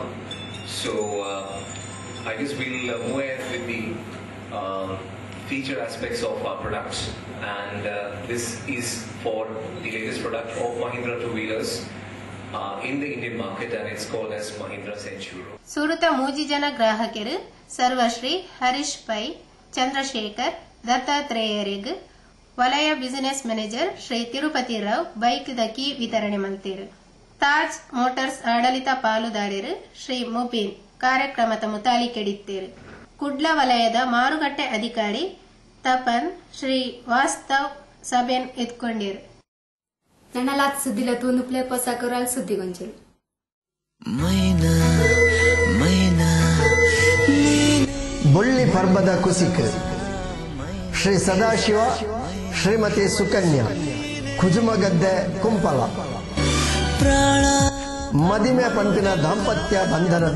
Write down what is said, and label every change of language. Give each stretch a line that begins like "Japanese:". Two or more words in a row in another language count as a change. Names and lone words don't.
English: So I guess we'll move ahead with the feature aspects of our products, and this is for the latest product of Mahindra two-wheelers in the Indian market, and it's called as Mahindra Centuro.
Tulu: ಸುರತ ಮೂಜಿ ಜನ ಗ್ರಾಹಕರು ಸರ್ವಶ್ರೀ, ಹರೀಶ್ ಪೈ, ಚಂದ್ರಶೇಖರ್, ದತ್ತಾತ್ರೇಯರಿಗೆ ವಲಯ
English: business manager
Tulu: ಶ್ರೀ ತಿರುಪತಿ ರಾವ್ ಬೈಕ್ ದ ಕೀ ವಿತರಣೆ ಮಾಡ್ತೀರು. ತಾಜ್ ಮೋಟಾರ್ಸ್ ಆಡಳಿತ ಪಾಲುದಾರರು ಶ್ರೀ ಮುಬೀನ್ ಕಾರ್ಯಕ್ರಮದ ಮುತಾಲಿ ಕೆಡಿತೀರು. ಕುಡ್ಲ ವಲಯದ ಮಾರುಕಟ್ಟೆ ಅಧಿಕಾರಿ ತಪನ್ ಶ್ರೀ ವಾಸ್ತವ್ ಸಭೆನ್ ಎತ್ಕೊಂಡಿರು. ನನ್ನಲಾತ್ ಸುದ್ದಿಲ ತೂನು ಪ್ಲೇ ಪೊಸಕುರಲ್ ಸುದ್ದಿಗೊಂಚಲು ಬುಳ್ಳಿ ಪರ್ಬದ ಕುಸಿಕ್ ಶ್ರೀ ಸದಾಶಿವ ಶ್ರೀಮತಿ ಸುಕನ್ಯಾ ಕುಜುಮಗದ್ದೆ ಕುಂಪಲ ಮದಿಮೆ ಪಂಪಿನ ದಾಂಪತ್ಯ ಬಂಧನದ